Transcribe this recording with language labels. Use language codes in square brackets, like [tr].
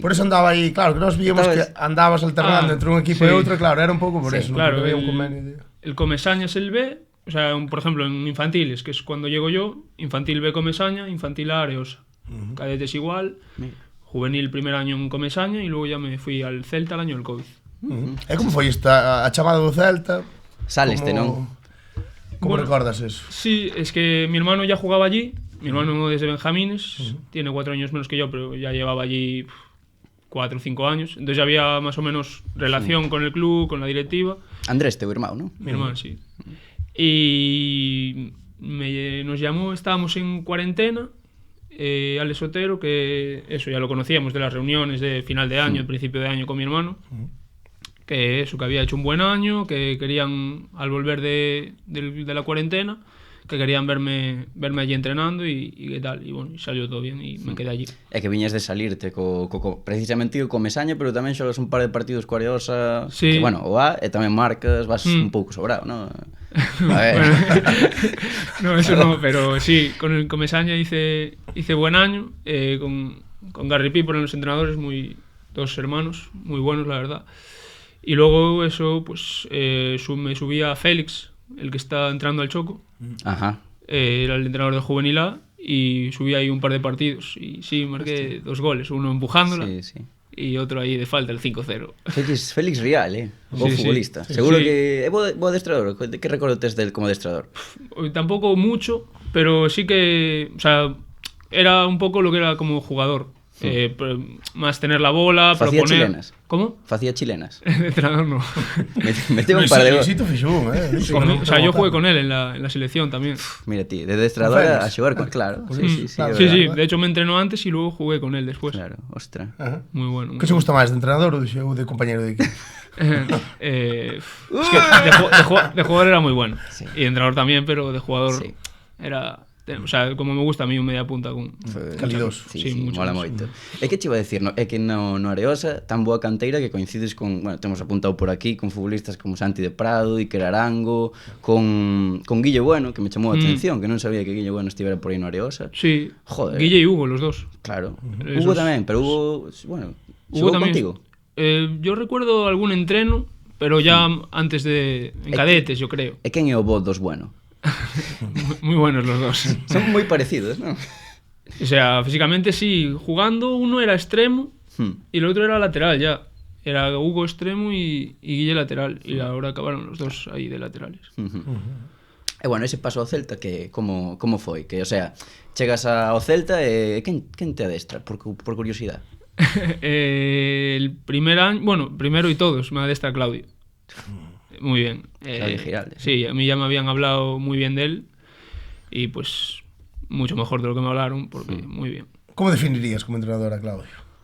[gl] Por eso andaba aí, claro, que nos víamos que andabas alternando entre un equipo e outro, claro, era un pouco por eso, claro, [es] porque había un convenio. El Comesaña es el B, o sea, por ejemplo, en infantiles, que es cuando llego yo, infantil B Comesaña, infantil A Areosa. Cadetes igual. Juvenil primer año en Comesaña y luego ya me fui al Celta el año del COVID. [gl] E como foi esta a chamada do Celta? Saleste, non? Como recordas eso? [es] Sí, es que mi hermano ya jugaba allí. Mi hermano desde Benjamines, tiene 4 años menos que yo, pero ya llevaba allí 4 o 5 años. Entonces ya había más o menos relación con el club, con la directiva. [gl] Andrés, teu irmão, non? [es] Mi hermano, sí. Y nos llamó, estábamos en cuarentena. Alex Otero, que eso ya lo conocíamos de las reuniones de final de año, principio de año con mi hermano, que eso, que había hecho un buen año, que querían, al volver de la cuarentena, que querían verme allí entrenando y qué tal, y bueno, y salió todo bien y me quedé allí. [gl] É que viñas de salirte precisamente co Comesaña, pero tamén xogas un par de partidos co Areosa, [es] sí. [gl] Que bueno, o A, e tamén marcas, vas un pouco sobrado, non? A ver. [es] Bueno, no, eso no, pero sí, con el Comesaña hice buen año, con Gary Piper en los entrenadores, dos hermanos, muy buenos la verdad. Y luego eso, pues me subí a Félix, el que está entrando al Choco. Ajá. Era el entrenador de Juvenil A y subí ahí un par de partidos y sí, marqué 2 goles, uno empujándola. Sí. Y otro aí de falta, el 5-0. [gl] Félix Rial, bo futbolista. [es] Sí, seguro sí. [gl] Que é bo adestrador. Que recordo tes del como adestrador? [es] Tampouco mucho, pero sí que, o sea, era un pouco lo que era como jugador. Más tener la bola, [gl] Facía [es] proponer... [gl] chilenas. [es] ¿Cómo? [gl] Facía chilenas. [es] De entrenador no. [gl] Meteu un par de goles. [es] O sea, yo jugué con él en la selección también. [gl] Mira ti, de adestrador a xogar con... Claro. Sí, [es] sí, de hecho me entrenó antes y luego jugué con él después. Claro, ostra. Muy bueno. [gl] Que se gusta máis, de entrenador ou de compañero de equipo? [es] Es que de jugador era muy bueno. Sí. Y de entrenador también, pero de jugador era... O sea, como me gusta a mí un media punta con calidoso. [gl] Sí, mola moito. É que che iba a decir, é que no Areosa tan boa canteira que coincides con, bueno, temos apuntado por aquí con futbolistas como Santi de Prado, Iker Arango, con Guille Bueno, que me chamou a atención, que non sabía que Guille Bueno estivera por aí no Areosa. [es] Sí. Joder. Guille y Hugo, los dos. [gl] Claro. Hugo tamén, pero Hugo, bueno, Hugo tamén contigo. [es] Yo recuerdo algún entreno, pero ya antes en cadetes, yo creo. [gl] E quen é o bo dos Bueno? [es] Muy buenos los dos. [gl] Son moi parecidos, ¿no? [es] O sea, físicamente sí. Jugando uno era extremo y el otro era lateral ya. Era Hugo extremo y Guille lateral. Y ahora acabaron los dos aí de laterales. [gl] E bueno, ese paso ao Celta, que como foi? Que, o sea, chegas ao Celta e quen te adestra, por curiosidade? [es] El primer año, bueno, primero y todos, me adestra Claudio. Muy bien. Claudio Giraldes. Sí, a mí ya me habían hablado muy bien de él y pues mucho mejor de lo que me hablaron, porque muy bien. ¿Cómo definirías como entrenador a Claudio?